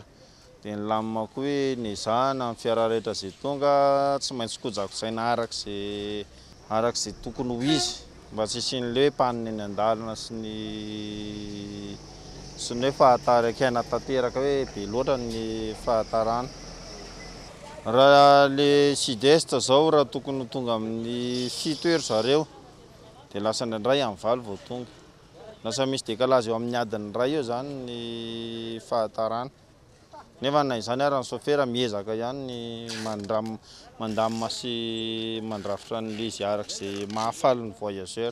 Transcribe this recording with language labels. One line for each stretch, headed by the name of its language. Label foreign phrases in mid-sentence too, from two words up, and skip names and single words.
Malagasy: Dia ny lamina koa hoe nizahana amin'ny fiara rehetra izay tonga tsy maintsy kojakojaina arak'izay tokony ho izy, mba tsy isian'le hoe panina eny an-dalana sy ny hoe fahatarana tanteraka hoe be loatra ny fahatarana. Raha le sud-est zao raha tokony tonga amin'ny 7 heures zareo dia lasa ndray amin'ny 9 vao tonga. Lasa misy décalage eo amin'ny adiny ray eo zany ny fahatarana. Nefa na izany ary ny chauffeur miezaka ihany ny mandamina sy mandrafitra an'ilay izy arak'izay mahafaly ny voyageur.